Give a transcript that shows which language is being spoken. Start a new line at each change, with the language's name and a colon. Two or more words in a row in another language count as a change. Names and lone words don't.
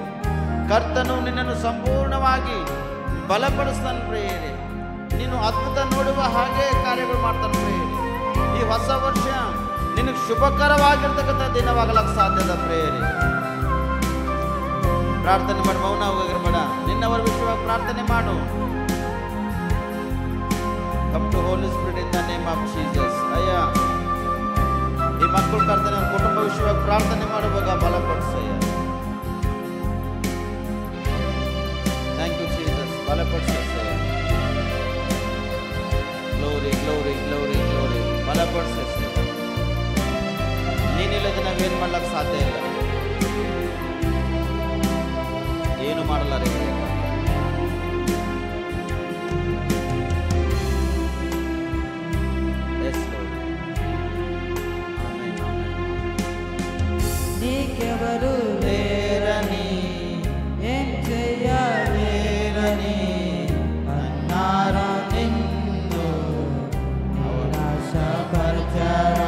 Kannada: ಕರ್ತನು ನಿನ್ನನ್ನು ಸಂಪೂರ್ಣವಾಗಿ ಬಲಪಡಿಸ್ತಾನೆ ಪ್ರಿಯರೇ. ನೀನು ಅದ್ಭುತ ನೋಡುವ ಹಾಗೆ ಕಾರ್ಯಗಳು ಮಾಡ್ತಾನೆ ಪ್ರಿಯರೇ. ಈ ಹೊಸ ವರ್ಷ ನಿನಗೆ ಶುಭಕರವಾಗಿರ್ತಕ್ಕಂಥ ದಿನವಾಗಲಕ್ಕೆ ಸಾಧ್ಯದ ಪ್ರಿಯರೇ. ಪ್ರಾರ್ಥನೆ ಮಾಡಿ, ಮೌನ ಹೋಗಿರಬೇಡ. ನಿನ್ನವರ ವಿಷಯವಾಗಿ ಪ್ರಾರ್ಥನೆ ಮಾಡು.
English: Come to Holy Spirit in the name of Jesus.
Kannada: ಅಯ್ಯ, ಈ ಮಕ್ಕಳು ಕರ್ತನೆ ಅವ್ರ ಕುಟುಂಬ ವಿಷಯವಾಗಿ ಪ್ರಾರ್ಥನೆ ಮಾಡುವಾಗ ಬಲಪಡಿಸಯ್ಯ.
English: thank you Jesus.
Kannada: ಬಲಪಡಿಸಯ್ಯ.
English: glory glory glory glory.
Kannada: ಬಲಪಡಿಸಯ್ಯ. ನೀನಿಲ್ಲದೆ ನಾವೇನು ಮಾಡ್ಲಿಕ್ಕೆ ಸಾಧ್ಯ ಇಲ್ಲ. ಏನು ಮಾಡಲಾರೆ.
Telugu: నీకెవరు లేరని ఏం చెయ్యలేరని అన్నారా నిన్ను నిరాశపరచరా.